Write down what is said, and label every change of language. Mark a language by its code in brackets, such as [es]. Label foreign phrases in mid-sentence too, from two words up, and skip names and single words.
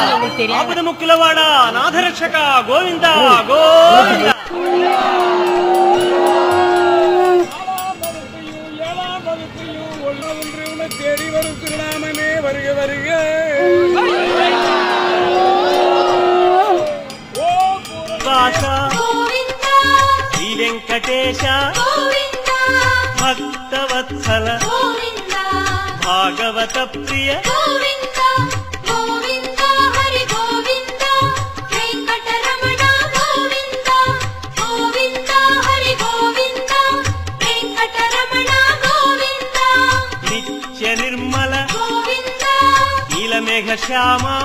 [kn] ಬರ್ತೀರಿ? [te] ఆపద ముక్కులవాడ నాథరక్షక గోవింద గోవింద. [ta] தேடி வரும் திருநாமமே வருக வருக. [te] శ్రీ వెంకటేశ భక్తవత్సల భాగవత ప్రియ నిత్య నిర్మల నీలమేఘ శ్యామ